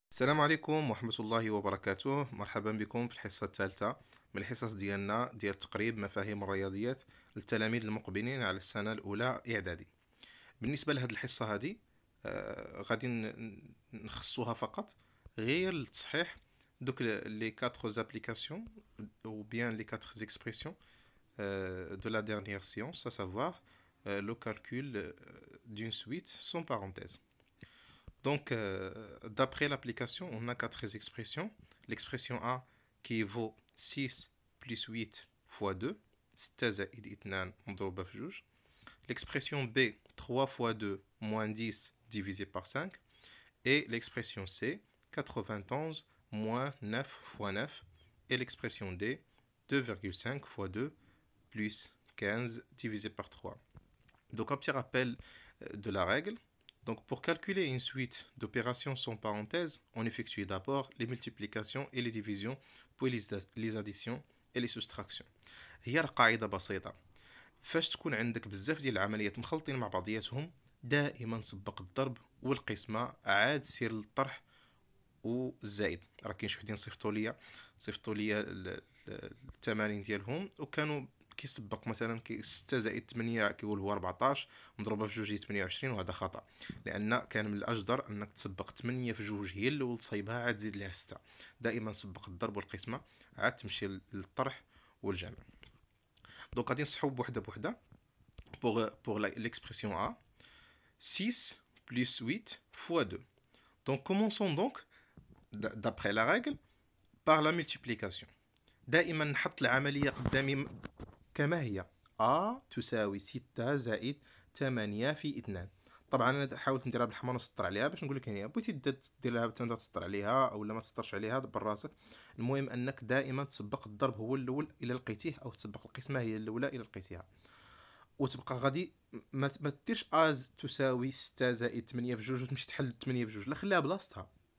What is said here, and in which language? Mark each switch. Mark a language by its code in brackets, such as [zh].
[ar] السلام عليكم ورحمة الله وبركاته. مرحبا بكم في الحصة الثالثة من الحصص ديالنا ديال تقريب مفاهيم الرياضيات للتلاميذ المقبلين على السنة الأولى إعدادي. بالنسبة لهذه الحصة هذه غادي نخصوها فقط غير لتصحيح دوك لي 4 زابليكاسيون [fr] ou bien les 4 expressions de la dernière séance, à savoir le calcul d'une suite sans parenthèse. Donc, d'après l'application, on a 4 expressions. L'expression A qui vaut 6 plus 8 fois 2, [ar] 6 زائد 2 مضروبة في جوج. [fr] L'expression B, 3 fois 2 moins 10 divisé par 5. Et l'expression C, 91 moins 9 fois 9. Et l'expression D, 2,5 fois 2 plus 15 divisé par 3. Donc, un petit rappel de la règle. Donc, pour calculer une suite d'opérations sans parenthèse, on effectue d'abord les multiplications et les divisions, puis les additions et les soustractions. [ar] هي قاعدة بسيطة. فاش تكون عندك بزاف ديال العمليات مخلطين مع بعضياتهم، دائما سبق الضرب والقسمة عاد سير للطرح والزائد. راه كاين شي وحدين صيفطوا لي التمارين ديالهم وكانوا كيسبق مثلا 6 زائد 8 كيقول هو 14 مضروبه في جوج هي 28، وهذا خطا، لان كان من الاجدر انك تسبق 8 في جوج هي الاول تصايبها عاد تزيد لها 6. دائما سبق الضرب والقسمه عاد تمشي للطرح والجمع. دونك غادي نصحوا بوحده [fr] pour l'expression A 6 plus 8 fois 2. Donc commençons donc d'après la règle par la multiplication. [ar] دائما نحط العمليه قدامي كما هي. A تساوي 6 زائد 8 في 2. طبعا انا حاولت نديرها بالحمار ونسطر عليها باش نقول لك هي بغيتي ديرها بتندا تسطر عليها او لا ما تسطرش عليها دبر راسك. المهم انك دائما تسبق الضرب هو الاول الى لقيتيه، او تسبق القسمه هي الاولى الى لقيتيها، وتبقى غادي ما ديرش A تساوي 6 زائد 8 في جوج وتمشي تحل 8 في جوج، لا خليها بلاصتها.